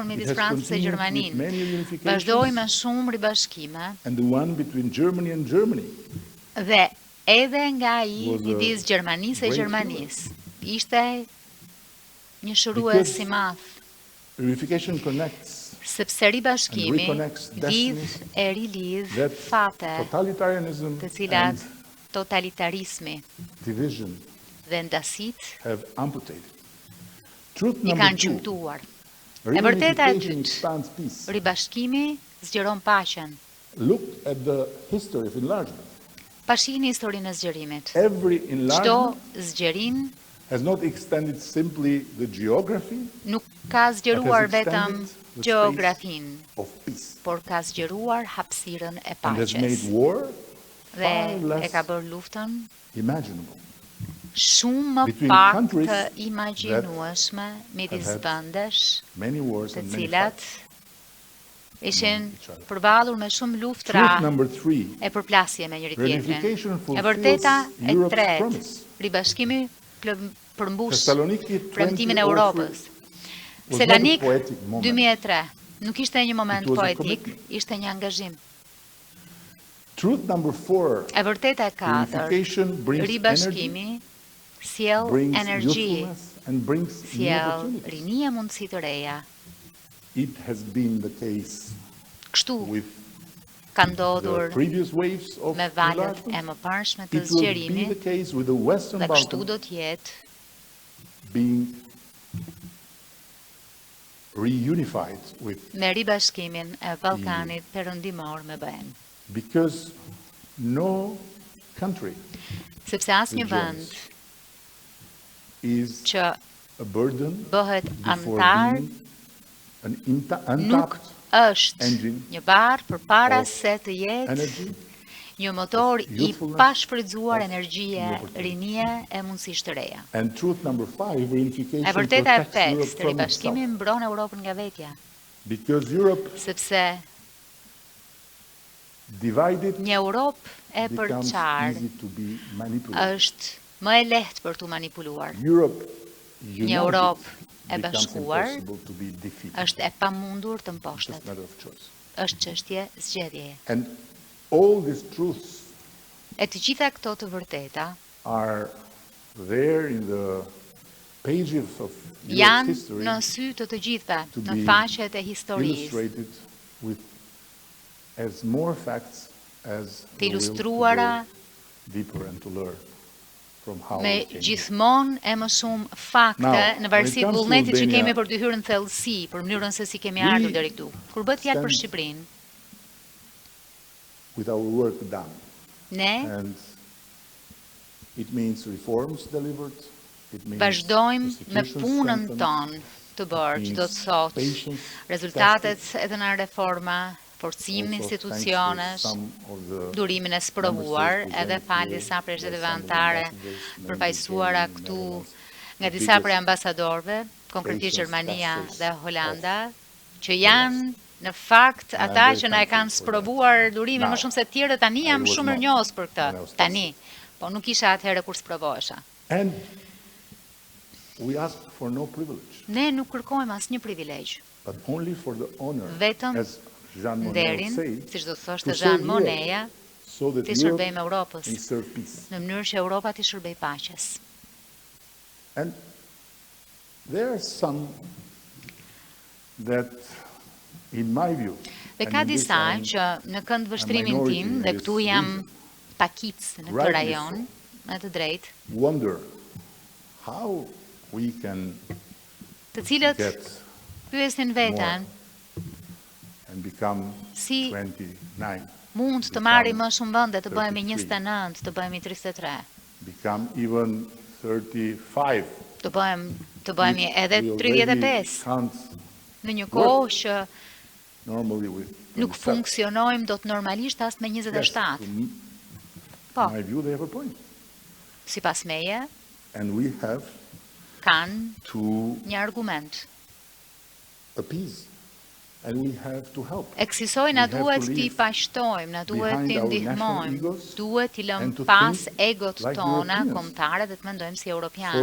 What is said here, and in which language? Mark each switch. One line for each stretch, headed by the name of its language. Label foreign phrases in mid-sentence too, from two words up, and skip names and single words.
English: It
Albanian: midis
English: has
Albanian: Francës e
English: continued
Albanian: Gjermanisë.
English: with many reunifications,
Albanian: Vazhdoi me shumë ribashkime
English: and the one between Germany and Germany
Albanian: dhe edhe nga ai
English: Was a
Albanian: midis Gjermanisë e
English: great
Albanian: Gjermanisë. Ishte një shërues i madh,
English: reunification connects
Albanian: sepse ribashkimi
English: And reconnects
Albanian: lidh e rilidh
English: that fate totalitarianism
Albanian: të cilat
English: and
Albanian: totalitarizmi
English: division
Albanian: dhe ndasit
English: have amputated. Truth
Albanian: i
English: number
Albanian: kanë
English: 2,
Albanian: gjymtuar. E vërteta e
English: reunification
Albanian: dytë,
English: expands peace.
Albanian: ribashkimi zgjeron paqen.
English: Look at the history of enlargement.
Albanian: Pa shihni historinë e zgjerimit.
English: Every
Albanian: Çdo
English: enlargement
Albanian: zgjerim
English: has not extended simply the geography
Albanian: nuk ka zgjeruar
English: But has
Albanian: vetëm
English: extended the
Albanian: gjeografinë,
English: of peace
Albanian: por ka zgjeruar hapësirën e
English: and has made
Albanian: paqes
English: war
Albanian: dhe
English: far
Albanian: e
English: less
Albanian: ka bërë luftën
English: imaginable.
Albanian: shumë më
English: Between
Albanian: pak
English: countries
Albanian: të imagjinueshme midis
English: have had
Albanian: vendesh
English: Many wars
Albanian: të
English: and many
Albanian: cilat
English: fights.
Albanian: ishin
English: each other.
Albanian: përballur me shumë luftra
English: Truth number 3,
Albanian: e përplasje me njëri tjetrin.
English: reunification
Albanian: E
English: fulfills
Albanian: vërteta e
English: Europe's
Albanian: tretë,
English: promise.
Albanian: ribashkimi përmbush
English: Thessaloniki
Albanian: premtimin
English: 20
Albanian: e Europës.
English: was
Albanian: Selanik
English: not a poetic moment.
Albanian: 2003 nuk ishte një moment
English: It was a
Albanian: poetik,
English: commitment.
Albanian: ishte një angazhim.
English: Truth number 4,
Albanian: E vërteta e katërt,
English: reunification brings energy,
Albanian: ribashkimi sjell
English: brings
Albanian: energji,
English: youthfulness, and brings new
Albanian: sjell
English: opportunities.
Albanian: rini e mundësi të reja.
English: It has been the case
Albanian: Kështu
English: with
Albanian: ka ndodhur
English: the previous waves of
Albanian: me valët e
English: enlargement.
Albanian: mëparshme të
English: It will be
Albanian: zgjerimi
English: the case with the Western
Albanian: dhe kështu
English: Balkans
Albanian: do të jetë
English: being reunified with,
Albanian: me ribashkimin e Ballkanit perëndimor me BE-n.
English: because no country
Albanian: Sepse asnjë
English: that
Albanian: vend
English: joins is
Albanian: që
English: a burden
Albanian: bëhet
English: before
Albanian: antar
English: being an
Albanian: nuk
English: untapped
Albanian: është
English: engine
Albanian: një barë përpara
English: of
Albanian: se të jetë
English: energy,
Albanian: një motor i
English: youthfulness,
Albanian: pashfrytzuar
English: of
Albanian: energjie,
English: new opportunities.
Albanian: rinie e mundësish të reja.
English: And truth number 5, reunification
Albanian: E vërteta e
English: protects
Albanian: pestë,
English: Europe from
Albanian: ribashkimi
English: itself.
Albanian: mbron Europën nga vetja,
English: Because Europe
Albanian: sepse
English: divided
Albanian: një Europë e
English: becomes
Albanian: përçarë
English: easy to be manipulated.
Albanian: është më e lehtë për t'u manipuluar.
English: Europe
Albanian: Një
English: united
Albanian: Europë e
English: becomes
Albanian: bashkuar
English: impossible to be defeated.
Albanian: është e pamundur të
English: It's
Albanian: mposhtet.
English: just a matter of choice.
Albanian: Është çështje zgjedhjeje.
English: And all these truths
Albanian: E të gjitha këto të vërteta
English: are there in the pages of Europe's
Albanian: janë
English: history
Albanian: në sy të të gjithëve,
English: to
Albanian: në
English: be
Albanian: faqet e historisë,
English: illustrated with as more facts as
Albanian: të
English: the will to
Albanian: ilustruara
English: go deeper and to learn from how
Albanian: me
English: we came here.
Albanian: gjithmonë e më shumë fakte
English: Now,
Albanian: në varësi
English: when it
Albanian: të
English: comes to
Albanian: vullnetit që
English: Albania,
Albanian: kemi për të hyrë në thellësi, për mënyrën se si kemi
English: we
Albanian: ardhur deri këtu. Kur bëhet fjalë për
English: stand
Albanian: Shqipërinë,
English: with our work done.
Albanian: ne
English: And it means reforms delivered. It means
Albanian: vazhdojmë me
English: institutions
Albanian: punën
English: strengthened,
Albanian: tonë të bërë, që do të thotë
English: patience,
Albanian: rezultatet
English: tested,
Albanian: edhe në reforma, forcimin e
English: also thanks to
Albanian: institucionesh,
English: some of the
Albanian: durimin e sprovuar,
English: member states
Albanian: edhe
English: presented
Albanian: fal
English: here
Albanian: disa
English: by
Albanian: presidente
English: some of the
Albanian: vantare
English: ambassadors, namely
Albanian: përfaqësuara
English: Germany,
Albanian: këtu
English: Netherlands,
Albanian: nga
English: the
Albanian: disa prej
English: biggest
Albanian: ambasadorëve, konkretisht
English: patience
Albanian: Gjermania
English: testers
Albanian: dhe Holanda, që
English: the
Albanian: janë
English: West.
Albanian: në fakt
English: And I'm
Albanian: ata
English: very
Albanian: që na e
English: thankful
Albanian: kanë
English: for
Albanian: sprovuar durimin
English: Now,
Albanian: më shumë se të tjerë, tani jam
English: I was
Albanian: shumë
English: not
Albanian: mirënjohës për
English: when I
Albanian: këtë.
English: was
Albanian: Tani, po nuk isha atëherë kur sprovohesha.
English: And we ask for no privilege,
Albanian: Ne nuk kërkojmë asnjë privilegj,
English: but only for the honor,
Albanian: vetëm
English: as Jean Monnet
Albanian: nderin,
English: would say,
Albanian: siç do të
English: to
Albanian: thoshte
English: serve
Albanian: Jean
English: Europe,
Albanian: Monnet,
English: so that
Albanian: të
English: Europe
Albanian: shërbejmë Europës,
English: may serve peace.
Albanian: në mënyrë që Europa të shërbej paqes.
English: And there are some that, in my view,
Albanian: Dhe
English: and
Albanian: ka
English: in this
Albanian: disa
English: I'm
Albanian: që në kënd vështrimin
English: minority
Albanian: tim,
English: in
Albanian: dhe
English: this
Albanian: këtu jam
English: region,
Albanian: pakic në këtë
English: rightly
Albanian: rajon, me të drejtë,
English: wonder how we can
Albanian: të cilët
English: get
Albanian: pyesin veten
English: and become
Albanian: si
English: 29,
Albanian: mund të marrim më shumë vende, të bëhemi 29, të bëhemi 33,
English: become even 35.
Albanian: të bëhemi edhe
English: We already
Albanian: 35,
English: can't
Albanian: në një kohë që
English: normally with
Albanian: nuk
English: 27.
Albanian: funksionojmë do të normalisht as me
English: Yes,
Albanian: 27.
English: in
Albanian: Po,
English: my view, they have a point.
Albanian: sipas meje,
English: And we have
Albanian: kanë
English: to
Albanian: një argument.
English: appease. And we have to help.
Albanian: Eksisoj, na
English: We have
Albanian: duhet
English: to
Albanian: t'i
English: leave
Albanian: pashtojmë, na duhet
English: behind
Albanian: t'i
English: our
Albanian: ndihmojmë,
English: national egos
Albanian: duhet t'i lëm
English: and to
Albanian: pas
English: think
Albanian: egot
English: like
Albanian: tona
English: Europeans.
Albanian: kombëtare dhe të mendojmë si europianë,